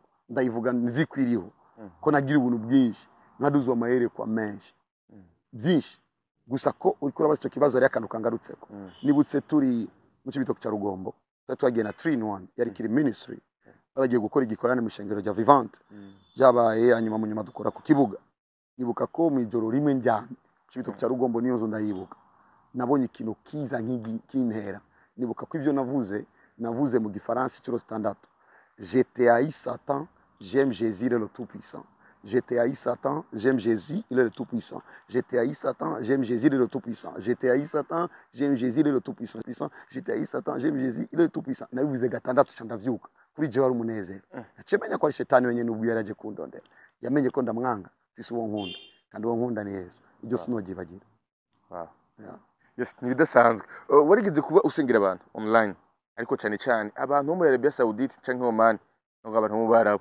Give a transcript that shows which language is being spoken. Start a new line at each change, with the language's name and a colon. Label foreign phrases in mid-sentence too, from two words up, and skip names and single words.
Rundi: ndayivuga nzikwiriho ko nagira ubuntu bwinshi nkaduzwa amayerekwa menshi byinshi gusa ko uriko urabaza icyo kibazo ari akantu kangarutseko nibutse turi mu kibito cya Rugombo twagiye na 3-in-1 yari kiri ministry bagiye gukora igikorane mu shengero rya Vivante byabaye hanyuma mu nyuma dukora ku kibuga nibuka ko mu ijoro rimwe njyana kibito cya Rugombo niyo nzo ndayibuka nabonye ikintu kiza nk'intera nibuka ko ivyo navuze navuze mu gifaransa inshuro zitandatu.
French: Je te haïs Satan, j'aime Jésus, il est le Tout-Puissant. Je te haïs Satan, j'aime Jésus, il est le Tout-Puissant. Je te haïs Satan, j'aime Jésus, il est le Tout-Puissant. Je te haïs Satan, j'aime Jésus, il est le Tout-Puissant. Je te haïs Satan, j'aime Jésus, il est le Tout-Puissant.
Rundi: Nabivuze gatandatu ca ndavyuka. Kuri jewe wari umunezero. Nacemenya ko ari shetani wenyene ubwo yaraje kundondera. Yamenye ko ndamwanga, mfise uwo nkunda. Kandi uwo nkunda ni Yesu. Ibyo sinogibagira.
English: Wow. Yeah.
Rundi: Yes, ntibidasanzwe. Warigeze kuba usengera abantu online, ariko cyane cyane abantu bo muri Arabia Saudite canke Oman, ngo abantu mu Barabu.